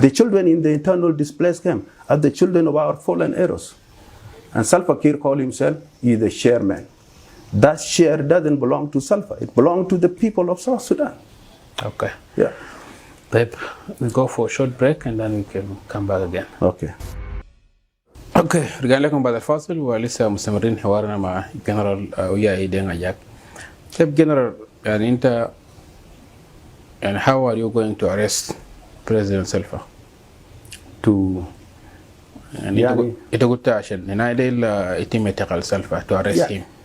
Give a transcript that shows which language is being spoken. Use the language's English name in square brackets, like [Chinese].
[English] The children in the internal displaced camp are the children of our fallen heroes. And Salva Kiir called himself, he is the chairman. That share doesn't belong to Salva. It belongs to the people of South Sudan. Okay. Yeah. We go for a short break and then we can come back again. Okay. [Arabic] اوكي رجعنا لكم بعد الفاصل ولسه مستمرين حوارنا مع جنرال اوياي دينغ اجاك. طيب جنرال يعني انت يعني [English] how are you going to arrest President Salva? [Arabic] يعني انت قلت عشان هنا ده يتم اعتقال سلفا [English] to arrest him.